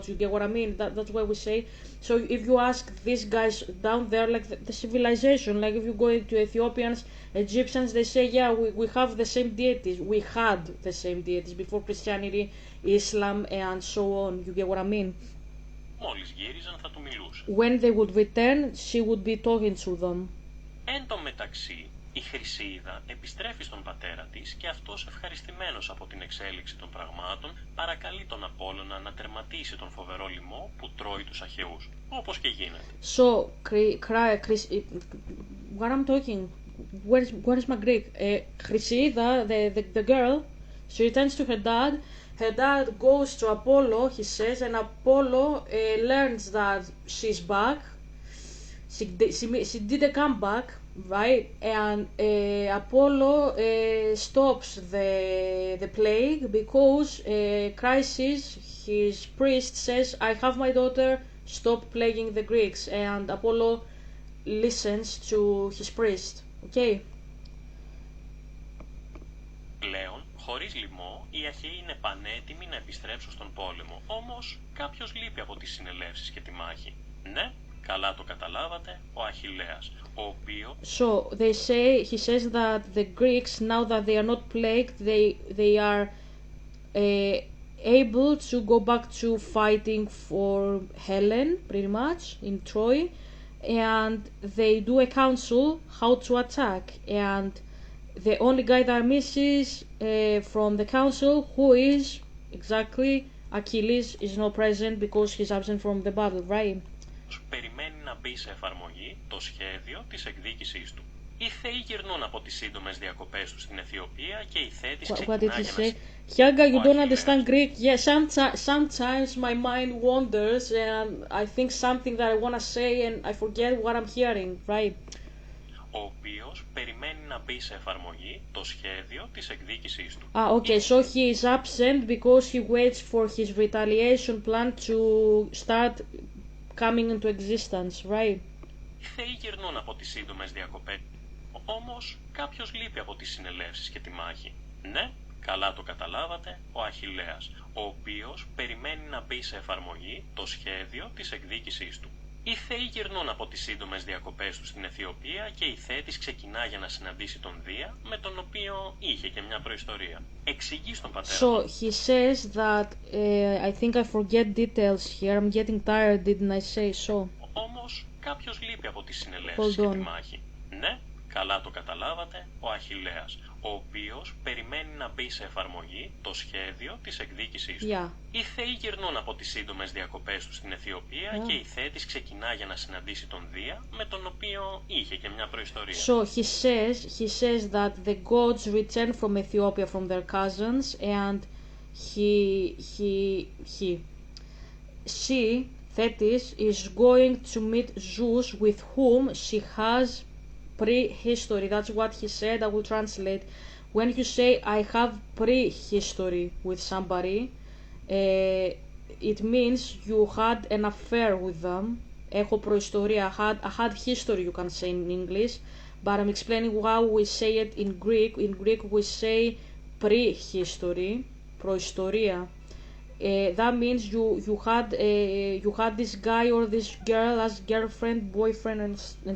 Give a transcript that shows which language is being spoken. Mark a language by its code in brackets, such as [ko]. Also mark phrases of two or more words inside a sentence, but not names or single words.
[en] You get what I mean? That's why we say. So if you ask these guys down there, like the civilization, like if you go to Ethiopians, Egyptians, they say, yeah, we have the same deities. We had the same deities before Christianity, Islam, and so on. You get what I mean? [el] Μόλις γύριζαν θα του μιλούσε. [en] When they would return, she would be talking to them. [el] Εν τω μεταξύ, η Χρυσίδα επιστρέφει στον πατέρα της και αυτός, ευχαριστημένος από την εξέλιξη των πραγμάτων, παρακαλεί τον Απόλλωνα να τερματίσει τον φοβερό λοιμό που τρώει τους Αχαιούς, όπως και γίνεται. [en] So, what I'm talking, where is my Greek? Χρυσίδα, the girl, she returns to her dad. Her dad goes to Apollo, he says, and Apollo learns that she's back. She didn't come back, right? And Apollo stops the plague because Chrysis, his priest, says, I have my daughter, stop plaguing the Greeks. And Apollo listens to his priest. Okay? [el] Πλέον, χωρίς λοιμό, οι Αχαιοί είναι πανέτοιμοι να επιστρέψουν στον πόλεμο. Όμως, κάποιος λείπει από τις συνελεύσεις και τη μάχη. Ναι, καλά το καταλάβατε, ο Αχιλλέας, ο οποίος... [en] So, he says that the Greeks, now that they are not plagued, they are able to go back to fighting for Helen, pretty much, in Troy, and they do a council how to attack, and the only guy that misses from the council, who is exactly Achilles, is not present because he's absent from the battle, right? [el] Περιμένει να μπει σε εφαρμογή το σχέδιο της εκδίκησής του. Οι Θεοί γυρνούν από τις σύντομες διακοπές τους στην Αιθιοπία και η Θέα της ξεκινά για να... [en] Hiaga, you don't understand Greek? Yeah, sometimes my mind wanders and I think something that I want to say and I forget what I'm hearing, right? [el] Ο οποίος περιμένει να μπει σε εφαρμογή το σχέδιο της εκδίκησής του. [en] Okay, so he is absent because he waits for his retaliation plan to start coming into existence, right? [el] Οι Θεοί γυρνούν από τις σύντομες διακοπές. Όμως κάποιος λείπει από τις συνελεύσεις και τη μάχη. Ναι, καλά το καταλάβατε, ο Αχιλλέας, ο οποίος περιμένει να μπει σε εφαρμογή το σχέδιο της εκδίκησής του. Οι Θεοί γυρνούν από τις σύντομες διακοπές του στην Αιθιοπία και η Θέα της ξεκινά για να συναντήσει τον Δία, με τον οποίο είχε και μια προϊστορία. Εξηγεί στον πατέρα. [en] So he says that I think I forget details here. I'm getting tired, didn't I say so? [el] Όμως κάποιος λείπει από τις συνελεύσεις και τη μάχη. Ναι, καλά το καταλάβατε, ο Αχιλλέας, ο οποίος περιμένει να μπει σε εφαρμογή το σχέδιο της εκδίκησής του. [en] Yeah. [el] Οι Θεοί γυρνούν από τις σύντομες διακοπές του στην Αιθιοπία και η Θέα της ξεκινά για να συναντήσει τον Δία, με τον οποίο είχε και μια προϊστορία. [en] So he says that the gods return from Ethiopia from their cousins and she, Thetis, is going to meet Zeus, with whom she has prehistory. That's what he said. I will translate. When you say I have prehistory with somebody, it means you had an affair with them. [el] Έχω προϊστορία. [en] I had history, you can say in English, but I'm explaining how we say it in Greek. In Greek we say prehistory, προϊστορία. That means you had this guy or this girl as girlfriend, boyfriend, and etc.